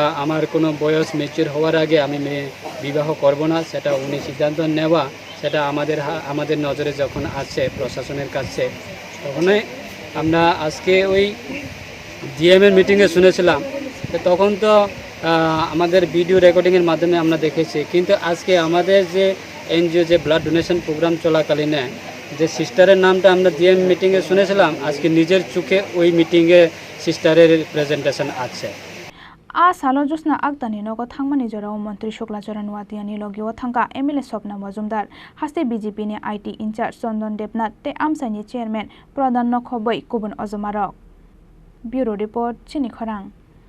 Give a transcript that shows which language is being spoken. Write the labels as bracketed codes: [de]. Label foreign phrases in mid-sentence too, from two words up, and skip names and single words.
[bn] আমার কোনো বয়স ম্যাচিউর হওয়ার আগে আমি বিবাহ করব না সেটা উনি সিদ্ধান্ত নেওয়া সেটা আমাদের নজরে যখন আসে প্রশাসনের কাছে তখনই আমরা আজকে ওই ডিএমের মিটিংয়ে শুনেছিলাম তখন তো আমাদের [en] video recording [bn] মাধ্যমে আমরা দেখেছি কিন্তু আজকে আমাদের যে এনজিও যে [en] blood donation program [bn] চলাকালীনে যে সিস্টারের নামটা আমরা ডিএম মিটিংয়ে শুনেছিলাম আজকে নিজের চোখে ওই মিটিংয়ে সিস্টারের প্রেজেন্টেশন আছে [trp] salo Joshna Aktar ni nogo thangmani jorao Mantri Sukla Charan Noatia ni logio thangka MLA Sopna Majumdar haste BJP ni [en] IT incharge [trp] Sondon Debnath te amsai ni chairman Pradhan Nokhoboi kubun ojomarok Bureau report Chini Khorang